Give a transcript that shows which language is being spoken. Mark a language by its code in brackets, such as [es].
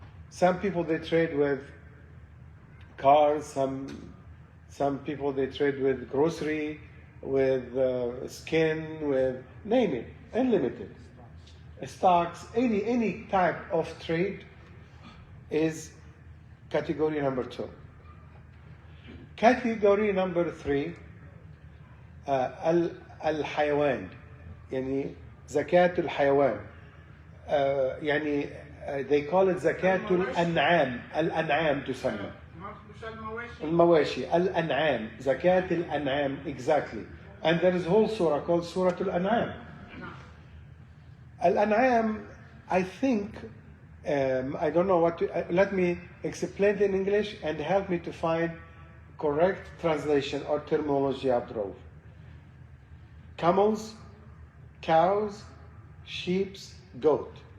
[en] Some people they trade with cars, some people they trade with grocery, with skin, with name it, unlimited. Stocks, any type of trade is category number 2. Category number 3, [ar] الحيوان، يعني زكاة الحيوان. يعني [en] they call it [ar] زكاة الأنعام تسمى. المواشي، الأنعام، زكاة الأنعام, exactly. [en] And there is a whole surah called Surah Al-An'am. Al-An'am, I think, I don't know what to, let me explain it in English and help me to find correct translation or terminology abdrov. Camels, cows, sheep, goat.